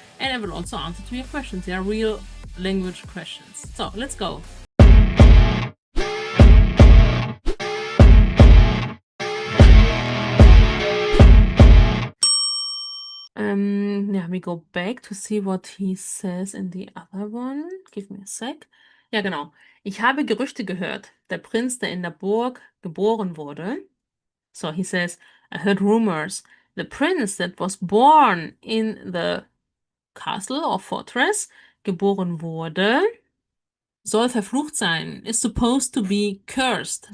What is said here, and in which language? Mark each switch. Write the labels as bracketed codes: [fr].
[en] And I will also answer to your questions. They are real language questions. So let's go. Yeah, we go back to see what he says in the other one. Give me a sec. [de] Ja, genau. Ich habe Gerüchte gehört. Der Prinz, der in der Burg geboren wurde. [en] So he says, I heard rumors. The prince that was born in the castle or fortress, [de] geboren wurde, soll verflucht sein. [en] Is supposed to be cursed.